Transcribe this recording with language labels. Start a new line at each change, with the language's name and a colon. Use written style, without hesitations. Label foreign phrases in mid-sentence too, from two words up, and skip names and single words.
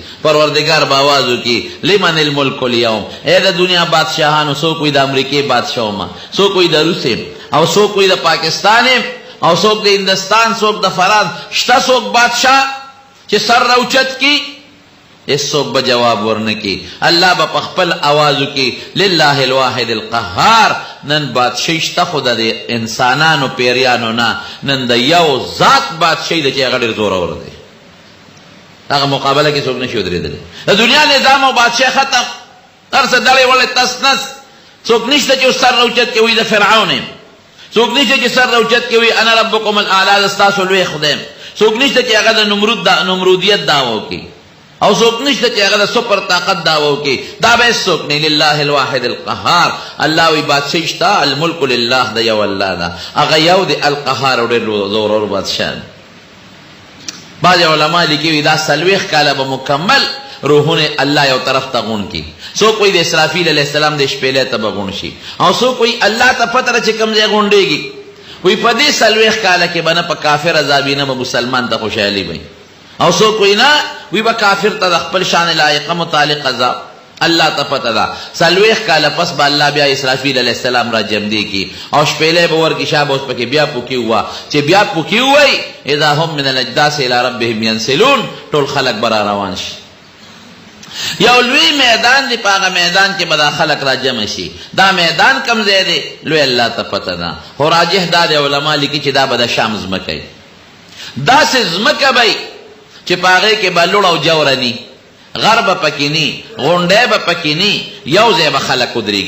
Pashto: پروردګار به آواز وکړي
Arabic: لمن الملک اليوم،
Pashto: ای د دنیا بادشاهانو، څوک وي د امریکې بادشاه وم، څوک وي د روس او څوک وي د پاکستان او څوک د هندستان، څوک د فرانس. شته څوک بادشاه چې سر راوچت کی؟ هیڅوک به جواب ورنه کی. الله به په خپل آواز وکړي
Arabic: لله الواحد القهار.
Pashto: نن بادشاهي شته، خو د انسانانو پیریانو نه، نن د یو ذات بادشاهي ده چې هغه ډېر زورور دی. هغه مقابله کې څوک نشي ودرېدلی. د دنیا نظام او بادشاه ختم، هر څه دړې وړې تس نس. څوک نشته چې سر راوچت کې وي د فرعون یم، څوک نشته چې سر راوچت کې وي
Arabic: انا ربکم الاعلی،
Pashto: د ستاسو لوی خدای یم. څوک نشته چې هغه د نمرودیت دعوه وکړي، او څوک نشته چې هغه د سپر طاقت دعوه وکړي. دا به څوک نه.
Arabic: لله الواحد القهار.
Pashto: الله وی بادشاهي شته،
Arabic: الملک لله
Pashto: د یو الله ده، هغه یو دی القهار، او ډېر زورور بادشاه. بعض علما لیکي دا 40 کاله به مکمل روحونه الله یو طرف ته غون کی. څوک وایي د اسرافیل
Arabic: علیه السلام
Pashto: د شپېلې ته به غون شي، او څوک وایي الله ته پته ده چې کوم ځای غونډېږي. وایي په دې 40 کاله کې به نه په کافر عذابي، نه به مسلمان ته خوشحالي وي. او څوک وایي نه، وایي به کافر ته د خپل شان لایقه متعلق عذاب. الله ته پته ده 40 کاله پس به الله بیا اسرافیل
Arabic: علیه السلام
Pashto: را جمدی کی، او شپېلې به ورکړي. شابه اوس پکې بیا پوکي ووه، چې بیا پوکي ووایي
Arabic: اذا هم من الاجداث الى ربهم ینسلون،
Pashto: ټول خلک به را روان شي. یو لوی میدان دی، په هغه میدان کې به دا خلک را جمع شي. دا میدان کوم ځای دی؟ لوی الله ته پته ده. خو راجح دا دی، علما لیکي چې دا به د شام ځمکه وي. داسې ځمکه به چې په هغې کې به لوړ او جوره ني، غر به پکې ني، غونډی به پکې ني، یو ځای به خلک ودرېږي.